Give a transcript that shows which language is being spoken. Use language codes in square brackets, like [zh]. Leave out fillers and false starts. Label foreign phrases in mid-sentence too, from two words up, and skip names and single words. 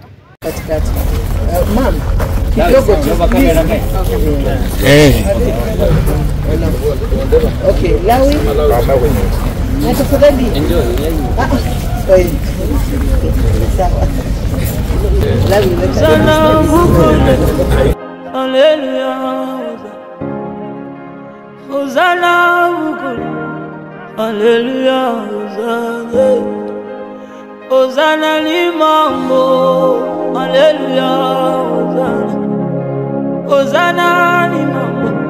[sw] Katikati. Mama, kidogo tu. Okay, Lawi. Tafadhali. Sawa. Lawi, Hallelujah. Hosanna. Hallelujah. Hosanna limango. Hallelujah. Hosanna limango.